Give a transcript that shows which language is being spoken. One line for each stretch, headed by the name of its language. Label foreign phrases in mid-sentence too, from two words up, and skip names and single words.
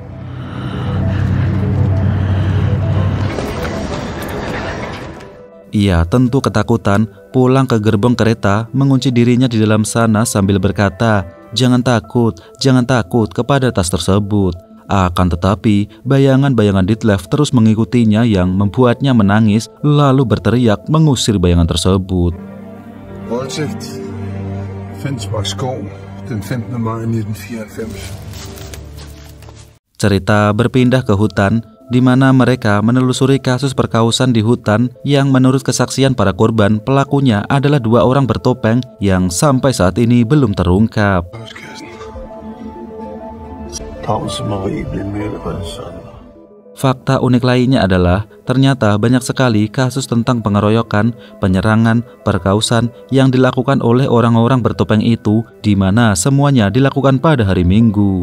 Indonesian: Ia tentu ketakutan, pulang ke gerbong kereta, mengunci dirinya di dalam sana sambil berkata, jangan takut kepada tas tersebut." Akan tetapi, bayangan-bayangan Ditlev terus mengikutinya yang membuatnya menangis, lalu berteriak mengusir bayangan tersebut.
Danish: Voldtægt. Fensmark Skov, den 15. maj 1994.
Indonesian: Cerita berpindah ke hutan, di mana mereka menelusuri kasus perkausan di hutan yang menurut kesaksian para korban, pelakunya adalah 2 orang bertopeng yang sampai saat ini belum terungkap. Fakta unik lainnya adalah ternyata banyak sekali kasus tentang pengeroyokan, penyerangan, perkausan yang dilakukan oleh orang-orang bertopeng itu, di mana semuanya dilakukan pada hari Minggu.